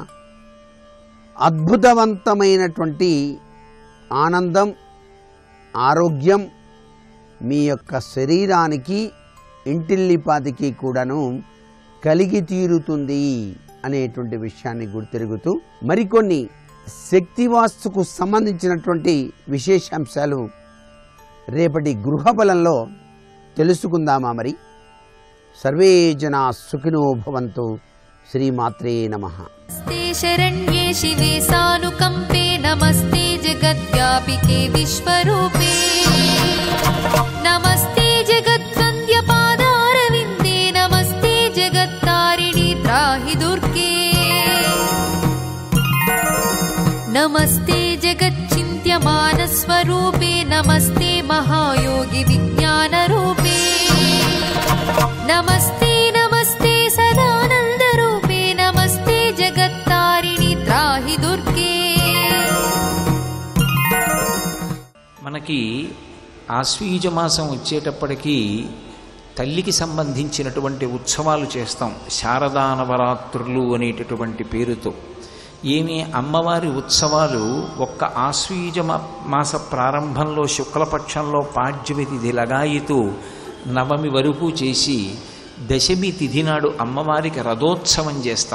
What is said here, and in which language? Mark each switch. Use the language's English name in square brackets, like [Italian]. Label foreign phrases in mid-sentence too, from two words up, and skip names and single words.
[Telugu] అద్భుతవంతమైనటువంటి ఆనందం, ఆరోగ్యం మీ యొక్క శరీరానికి ఇంటిల్లిపాదికి కూడాను కలిగి తీరుతుంది అనేటువంటి విషయాన్ని గుర్తెరుగుతూ మరికొన్ని శక్తివాస్తుకు సంబంధించినటువంటి విశేషాంశాలు రేపటి గృహబలంలో తెలుసుకుందామా? [Sanskrit] మరి సర్వే జనా సుఖినో భవంతు. శ్రీమాత్రే నమః. नमस्ते शरण्ये शिवे सानुकंपे, नमस्ते जगद्व्यापिके विश्वरूपे, नमस्ते जगद्वन्द्य पादारविन्दे, नमस्ते जगत्तारिणि त्राहि दुर्गे, नमस्ते जगच्चिन्त्यमानस्वरूपे, नमस्ते महायोगि विज्ञानरूपे, नमस्ते नमस्ते सदानन्दरूपे, नमस्ते जगत्तारिणि त्राहि दुर्गे. [Telugu] మనకి ఆశ్వీజ మాసం వచ్చేటప్పటికీ తల్లికి సంబంధించినటువంటి ఉత్సవాలు చేస్తాం. శారదా నవరాత్రులు అనేటటువంటి పేరుతో ఏమి అమ్మవారి ఉత్సవాలు ఒక్క ఆశ్వీజ మాస ప్రారంభంలో శుక్లపక్షంలో పాడ్యమి తిథి లగాయితూ నవమి వరకు చేసి దశమి తిథి నాడు అమ్మవారికి రథోత్సవం చేస్తాం.